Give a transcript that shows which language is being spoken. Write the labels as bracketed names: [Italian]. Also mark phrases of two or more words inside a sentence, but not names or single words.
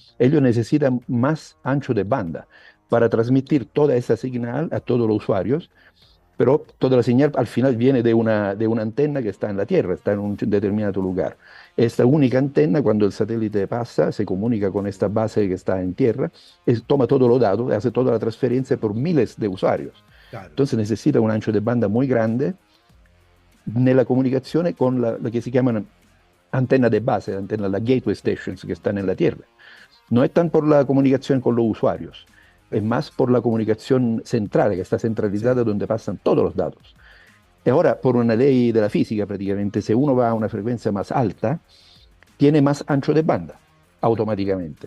[Spanish] ellos necesitan más ancho de banda para transmitir toda esa señal a todos los usuarios, pero toda la señal al final viene de una antena que está en la Tierra, está en un determinado lugar. Esta única antena, cuando el satélite pasa, se comunica con esta base que está en Tierra, toma todos los datos, hace toda la transferencia por miles de usuarios. Claro. Entonces necesita un ancho de banda muy grande [Italian] nella comunicazione [Spanish] con la que [Italian] si chiamano [Spanish] antena de base, antena, las [English] gateway stations [Spanish] que están en la Tierra. No es tan por la comunicación con los usuarios, es más Perfecto. por la comunicación central, que está Sí, centralizada donde pasan todos los datos. Y ahora, por una ley de la física, prácticamente, si uno va a una frecuencia más alta, tiene más ancho de banda, automáticamente.